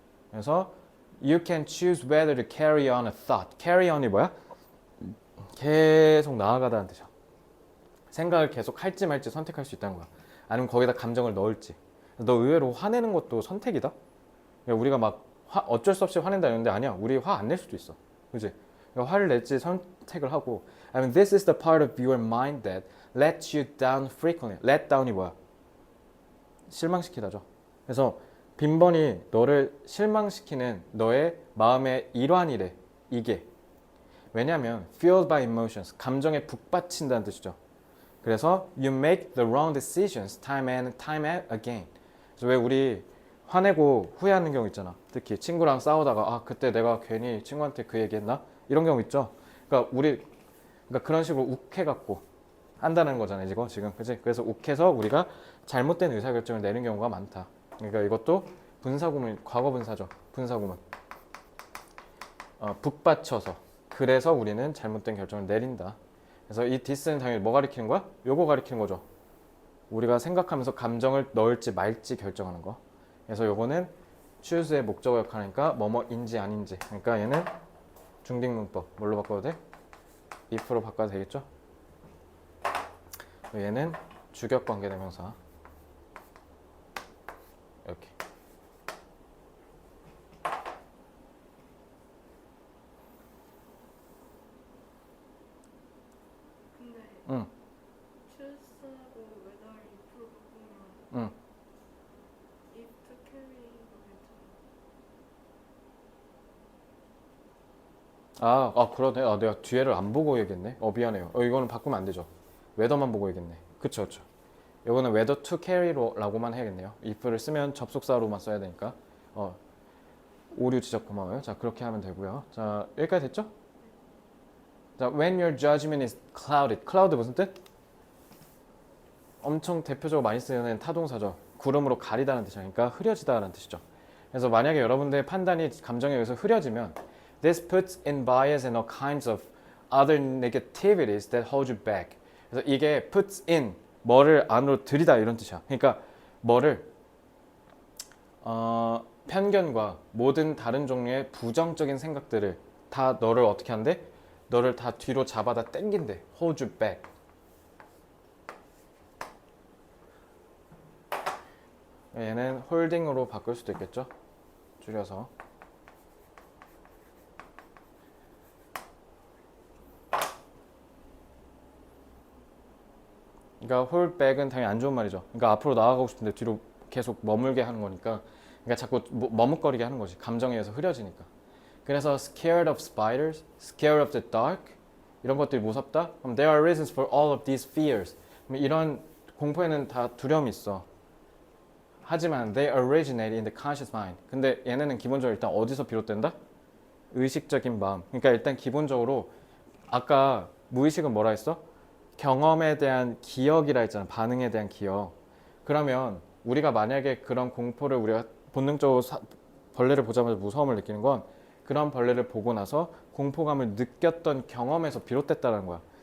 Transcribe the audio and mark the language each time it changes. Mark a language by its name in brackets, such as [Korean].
[Korean] 그래서 [English] you can choose whether to carry on a thought. [Korean] carry on이 뭐야? 계속 나아가다는 뜻이야. 생각을 계속 할지 말지 선택할 수 있다는 거야. 아니면 거기다 감정을 넣을지. 너 의외로 화내는 것도 선택이다? 우리가 막 어쩔 수 없이 화낸다 이러는데 아니야. 우리 화 안 낼 수도 있어. 그지? 화를 낼지 선택을 하고. [English] I mean, this is the part of your mind that lets you down frequently. [Korean] let down이 뭐야? 실망시키다죠. 그래서 빈번히 너를 실망시키는 너의 마음의 일환이래. 이게. 왜냐하면 [English] fueled by emotions, [Korean] 감정에 북받친다는 뜻이죠. [English] 그래서 you make the wrong decisions time and time again. [Korean] 그래서 왜 우리 화내고 후회하는 경우 있잖아. 특히 친구랑 싸우다가 아 그때 내가 괜히 친구한테 그 얘기했나? 이런 경우 있죠. 그러니까 그런 식으로 욱해갖고 한다는 거잖아요. 이거 지금 그치? 그래서 욱해서 우리가 잘못된 의사결정을 내는 경우가 많다. 그러니까 이것도 분사구문, 과거 분사죠. 분사구문. 북받쳐서. 그래서 우리는 잘못된 결정을 내린다. 그래서 이 this는 당연히 뭐 가리키는 거야? 요거 가리키는 거죠. 우리가 생각하면서 감정을 넣을지 말지 결정하는 거. 그래서 요거는 choose의 목적어 역할이니까 뭐뭐인지 아닌지. 그러니까 얘는 중딩문법. 뭘로 바꿔도 돼? if로 바꿔도 되겠죠? 얘는 주격관계대명사. 이렇게. 근데 응. choose하고 whether if로 바꾸면 응. [English] if to carry가 [Korean] 괜찮아. 그러네. 내가 뒤에를 안 보고 얘기했네. 미안해요. 이거는 바꾸면 안 되죠. 웨더만 보고 얘기했네. 그쵸. 이거는 whether to carry라고만 해야겠네요. if를 쓰면 접속사로만 써야 되니까. 오류 지적 고마워요. 자, 그렇게 하면 되고요. 자, 여기까지 됐죠? 자, [English] when your judgment is clouded. [Korean] cloud 무슨 뜻? 엄청 대표적으로 많이 쓰는 타동사죠. 구름으로 가리다는 뜻이야. 그러니까 흐려지다라는 뜻이죠. 그래서 만약에 여러분들의 판단이 감정에 의해서 흐려지면 [English] this puts in bias and all kinds of other negativities that hold you back. [Korean] 그래서 이게 puts in, 뭐를 안으로 들이다 이런 뜻이야. 그러니까 뭐를 편견과 모든 다른 종류의 부정적인 생각들을 다 너를 어떻게 한대? 너를 다 뒤로 잡아다 당긴대. [English] hold you back. [Korean] 얘는 holding으로 바꿀 수도 있겠죠? 줄여서. 그러니까 hold back은 당연히 안 좋은 말이죠. 그러니까 앞으로 나아가고 싶은데 뒤로 계속 머물게 하는 거니까. 그러니까 자꾸 머뭇거리게 하는 거지. 감정에 의해서 흐려지니까. 그래서 [English] scared of spiders, scared of the dark [Korean] 이런 것들이 무섭다. 그럼 [English] there are reasons for all of these fears. [Korean] 그럼 이런 공포에는 다 두려움이 있어. 하지만 [English] they originate in the conscious mind. [Korean] 근데 얘네는 기본적으로 일단 어디서 비롯된다? 의식적인 마음. 그러니까 일단 기본적으로 아까 무의식은 뭐라 했어? 경험에 대한 기억이라 했잖아. 반응에 대한 기억. 그러면 우리가 만약에 그런 공포를 우리가 본능적으로 벌레를 보자마자 무서움을 느끼는 건 그런 벌레를 보고 나서 공포감을 느꼈던 경험에서 비롯됐다는 거야.